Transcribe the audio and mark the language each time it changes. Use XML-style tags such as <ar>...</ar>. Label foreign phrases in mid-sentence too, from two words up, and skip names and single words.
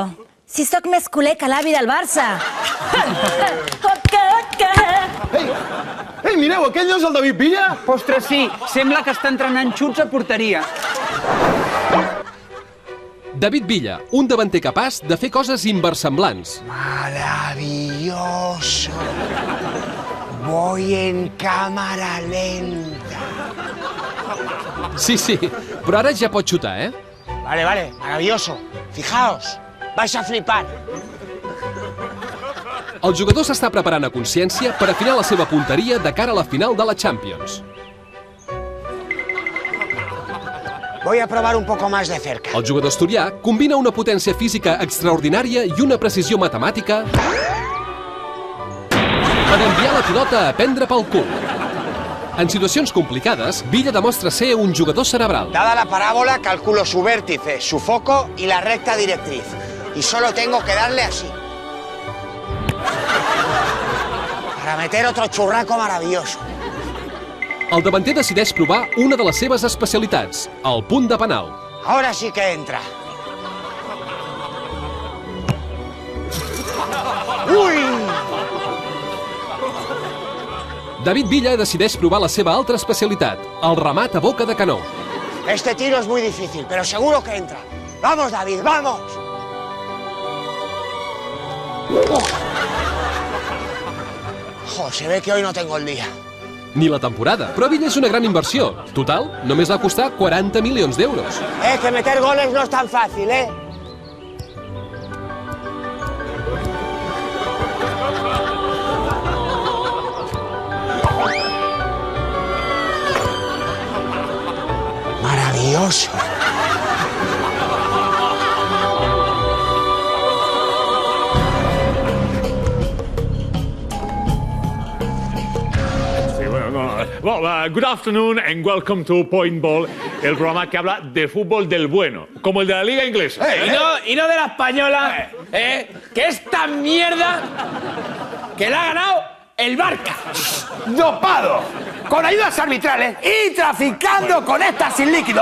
<ca>Si sóc més culer que l'avi del Barça. Ei, mireu, aquell no és el David Villa? Ostres, sí, sembla que està entrenant xuts a porteria. David Villa, un davanter capaç de fer coses inversemblants.</ca> <es>Maravilloso. Voy en cámara lenta.</es> <ca>Sí, però ara ja pot xutar, eh?</ca> <es>Vale, maravilloso. Fijaos, vais a flipar.</es> <ca>El jugador s'està preparant a consciència per afinar la seva punteria de cara a la final de la Champions.</ca> <es>Voy a probar un poco más de cerca.</es> <ca>El jugador asturià combina una potència física extraordinària i una precisió matemàtica per enviar la pilota a prendre pel cul. En situacions complicades, Villa demostra ser un jugador cerebral.</ca> <es>Dada la parábola, calculo su vértice, su foco y la recta directriz. Y solo tengo que darle así. Para meter otro churraco maravilloso.</es> <ca>El davanter decideix provar una de les seves especialitats, el punt de penal.</ca> <es>Ahora sí que entra. ¡Uy!</es> <ca>David Villa decideix provar la seva altra especialitat, el remat a boca de canó.</ca> <es>Este tiro es muy difícil, pero seguro que entra. ¡Vamos, David, vamos! Jo, se ve que hoy no tengo el día.</es> <ca>Ni la temporada, però Villa és una gran inversió. Total, només va costar 40 milions d'euros.</ca> <es>Que meter goles no es tan fácil, ¿eh? Maravilloso.</es> <en>Well, good afternoon and welcome to Point Ball,</en> <es>el programa que habla de fútbol del bueno, como el de la liga inglesa. Y no de la española, que esta mierda que la ha ganado el Barça. Dopado, con ayudas arbitrales y traficando con estas sin líquido.</es>